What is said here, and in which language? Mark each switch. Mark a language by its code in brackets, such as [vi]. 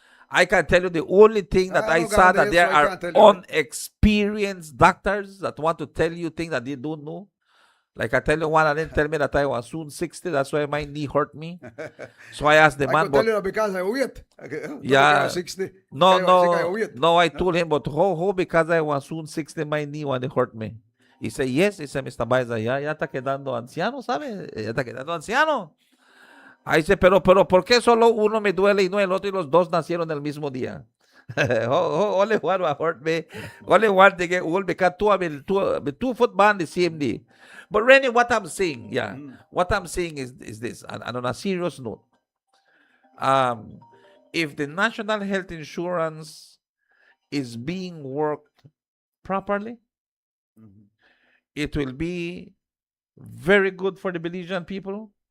[en] I can tell you the only thing that I saw that there are unexperienced doctors that want to tell you things that they don't know. Like I tell you, one of them tell me that I was soon 60. That's why my knee hurt me. So I asked the man. I could tell you because I wait. Yeah. 60. No. I told him, but how because I was soon 60, my knee when it hurt me. He said, yes. He said, Mr. [es] Baiza, ya está quedando anciano, ¿sabe? Ya está quedando anciano. Ahí dice, pero ¿por qué solo uno me duele y no el otro y los dos nacieron el mismo día? [en] Only one will hurt me. Only one they get old because two football the same day. But really, what I'm saying, what I'm saying is this, and on a serious note, um, if the national health insurance is being worked properly, it will be very good for the Belizean people.